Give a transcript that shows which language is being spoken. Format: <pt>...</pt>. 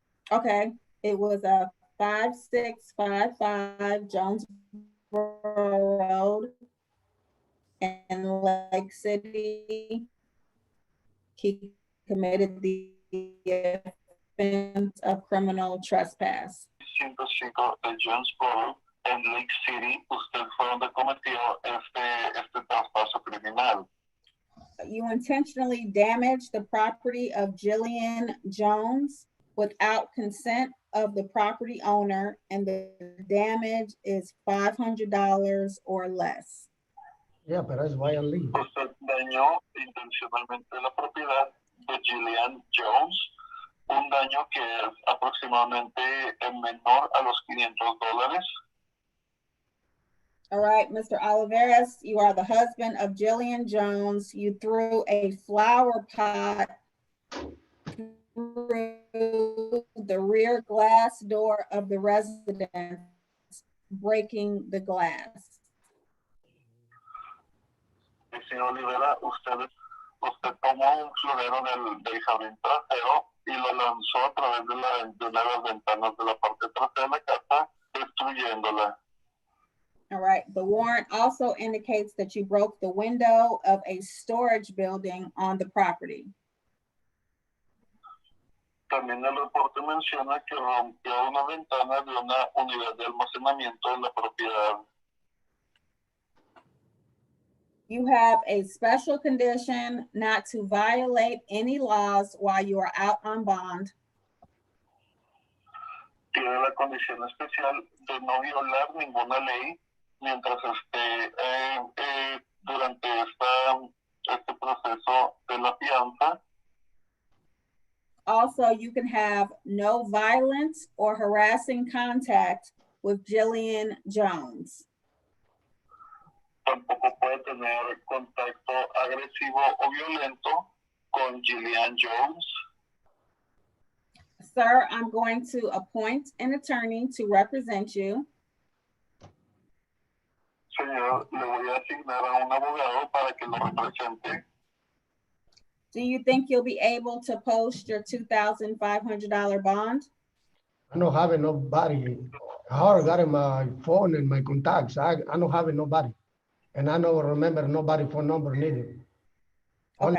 <en>Okay, it was a 5655 Jonesboro Road in Lake City. He committed the offense of criminal trespass.</en> <es>105 de Jonesboro en Lake City, usted fue donde cometió este traspaso criminal.</es> <en>You intentionally damaged the property of Jillian Jones without consent of the property owner, and the damage is $500 or less.</en> <es>Yeah, pero es</es> <en>violent legal.</en> <es>Usted dañó intencionalmente la propiedad de Jillian Jones, un daño que es aproximadamente menor a los $500.</es> <en>All right, Mr. Oliveras, you are the husband of Jillian Jones. You threw a flower pot through the rear glass door of the residence, breaking the glass.</en> <es>Señor Olivera, usted tomó un florero del jardín trasero y lo lanzó a través de las ventanas de la parte trasera de la casa, destruyéndola.</es> <en>All right, the warrant also indicates that you broke the window of a storage building on the property.</en> <es>También el reporte menciona que rompió una ventana de una unidad de almacenamiento en la propiedad.</es> <en>You have a special condition not to violate any laws while you are out on bond.</en> <es>Tiene la condición especial de no violar ninguna ley mientras esté durante este proceso de la fianza.</es> <en>Also, you can have no violence or harassing contact with Jillian Jones.</en> <es>Tampoco puede tener contacto agresivo o violento con Jillian Jones.</es> <en>Sir, I'm going to appoint an attorney to represent you.</en> <es>Señor, le voy a asignar a un abogado para que lo represente.</es> <en>Do you think you'll be able to post your $2,500 bond? I don't have nobody. I got in my phone and my contacts. I don't have nobody. And I don't remember nobody phone number neither. Only</en>